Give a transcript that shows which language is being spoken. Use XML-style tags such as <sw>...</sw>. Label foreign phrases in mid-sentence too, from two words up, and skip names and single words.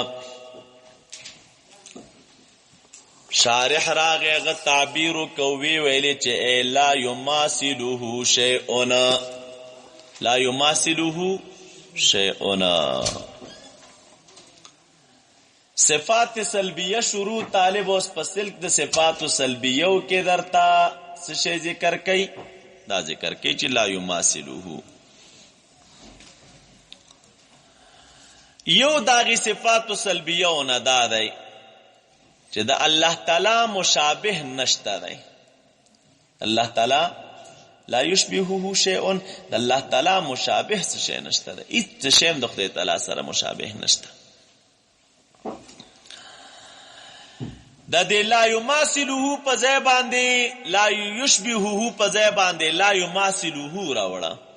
<ps>شارح راغه غ تعبیر کوي ویلې چې</ps> <ar>لا يماثله شيء، لا يماثله شيء.</ar> <ps>صفات سلبیه شروع طالب اوس په سلک د صفات سلبیه کې درتا څه شی ذکر کړي؟ دا ذکر کړي چې</ps> <ar>لا يماثله.</ar> <ps>یو داغی صفات سلبیه نه دا دی چې د الله تعالی مشابه نشته دی.</ps> <ar>الله تعالی لا يشبهه شيء،</ar> <ps>د الله تعالی مشابه څه شی نشته دی. هیڅ شی د خدای تعالی سره مشابه نشته. د دې</ps> <ar>لا يماثله</ar> <ps>په ځای باندې</ps> <ar>لا يشبهه</ar> <ps>په ځای باندې</ps> <ar>لا يماثله</ar> <ps>راوړه.</ps>